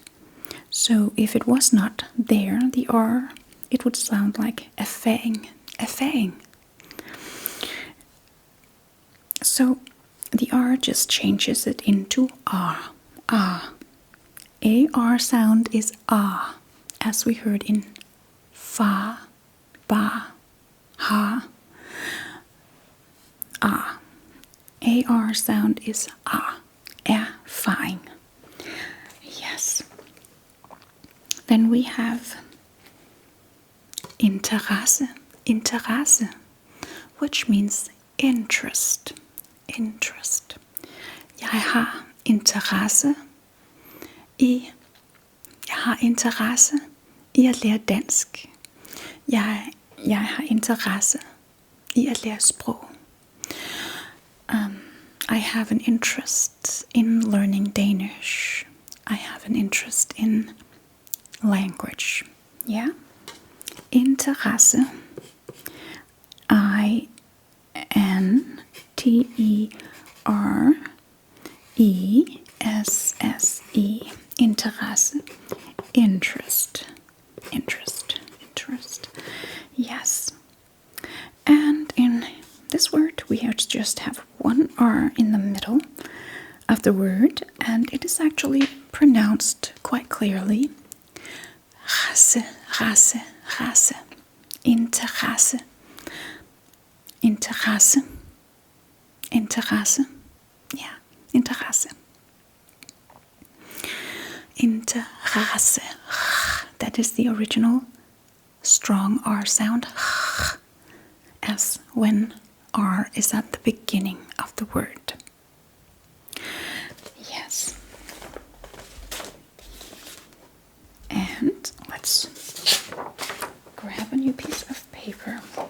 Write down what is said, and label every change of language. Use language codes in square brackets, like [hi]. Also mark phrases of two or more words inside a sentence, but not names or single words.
[en] So if it was not there, the R, it would sound like a fang. So the R just changes it into R. AR sound is ah, as we heard in fa, ba, ha, ah. AR sound is ah, fine. Yes. Then we have interesse, which means interest. [da] Jeg har interesse i at lære dansk. Jeg har interesse i at lære sprog. [en] I have an interest in learning Danish. I have an interest in language. Yeah. [da] Interesse. INTERESSE. Interesse. [en] Interest. Yes. And in this word we just have one R in the middle of the word, and it is actually pronounced quite clearly. [da] Rejse. Interesse. [en] Yeah, interesse. [da] Interesse. [en] That is the original strong R sound, as when R is at the beginning of the word. Yes. And let's grab a new piece of paper.